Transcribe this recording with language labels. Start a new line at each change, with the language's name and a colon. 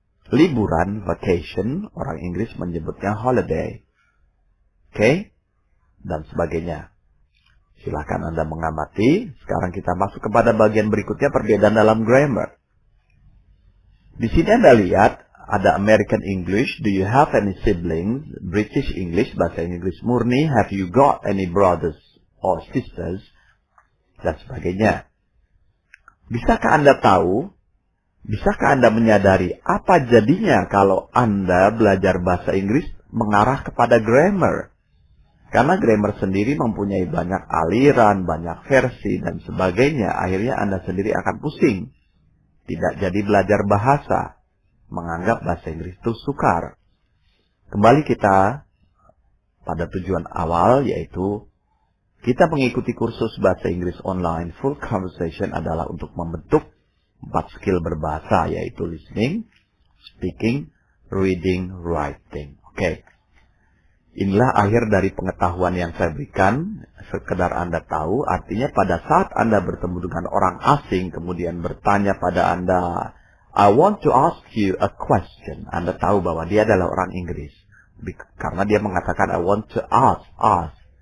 Indonesian: Liburan, vacation, orang Inggris menyebutnya holiday. Oke, dan sebagainya. Silakan Anda mengamati. Sekarang kita masuk kepada bagian berikutnya, perbedaan dalam grammar. Di sini Anda lihat ada American English.
English: Do you have any siblings? British English,
Indonesian: bahasa Inggris murni.
English: Have you got any brothers or sisters?
Indonesian: Dan sebagainya. Bisakah Anda tahu? Bisakah Anda menyadari apa jadinya kalau Anda belajar bahasa Inggris mengarah kepada grammar? Karena grammar sendiri mempunyai banyak aliran, banyak versi, dan sebagainya. Akhirnya Anda sendiri akan pusing. Tidak jadi belajar bahasa. Menganggap bahasa Inggris itu sukar. Kembali kita pada tujuan awal, yaitu kita mengikuti kursus bahasa Inggris online full conversation adalah untuk membentuk 4 skill berbahasa, yaitu listening, speaking, reading, writing. Oke. Inilah akhir dari pengetahuan yang saya berikan, sekedar Anda tahu, artinya pada saat Anda bertemu dengan orang asing, kemudian bertanya pada Anda,
English: I want to ask you a question.
Indonesian: Anda tahu bahwa dia adalah orang Inggris. Karena dia mengatakan,
English: I want to ask.